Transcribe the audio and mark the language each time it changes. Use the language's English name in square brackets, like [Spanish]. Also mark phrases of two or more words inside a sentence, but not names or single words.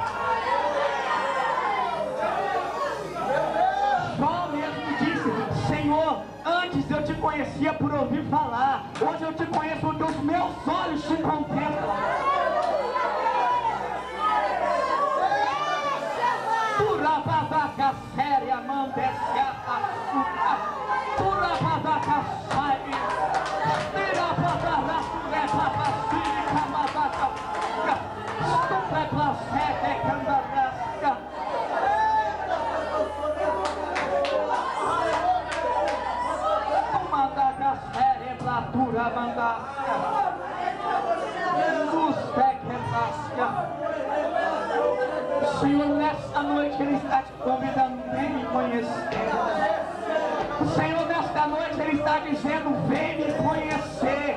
[Portuguese] Jó mesmo disse: Senhor, antes eu te conhecia por ouvir falar, hoje eu te conheço porque os meus olhos te contemplam. Turabadaca séria, mandeciata, turabadaca sai, tirabadaca, turabacine, camadaca, estupleplacete, candadasca. Mandaca séria, turabandasca, lustequendasca. Senhor, nesta noite Ele está te convidando, vem me conhecer. Senhor, nesta noite Ele está dizendo, vem me conhecer.